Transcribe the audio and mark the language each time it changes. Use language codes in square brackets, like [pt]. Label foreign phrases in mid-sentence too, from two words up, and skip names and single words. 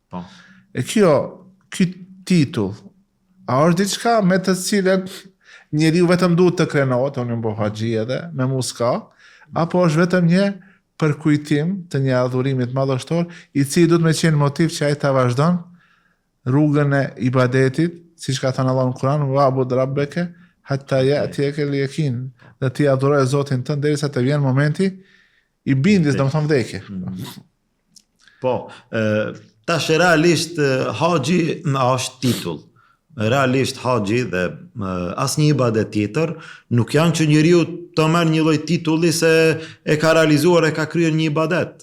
[sq] E ky titull, a është diçka me të cilën njeriu vetëm duhet të krenohet, unë bëj haxhi edhe me muska, apo është vetëm një përkujtim të një adhurimi të madhështor, i cili duhet me qenë motiv që ai ta vazhdon rrugën e ibadetit, siç ka thënë Allahu në Kur'an, [ar] واعبد ربك حتى يأتيك اليقين, [sq] dhe ti adhuroj Zotin tënd derisa të vjen momenti i bindjes, domethënë vdekje. Po, tash realisht haxhi është titull. Realisht haxhi dhe asnjë ibadet tjetër nuk janë që njeriu të merr një lloj titulli se e ka realizuar, e ka kryer një ibadet.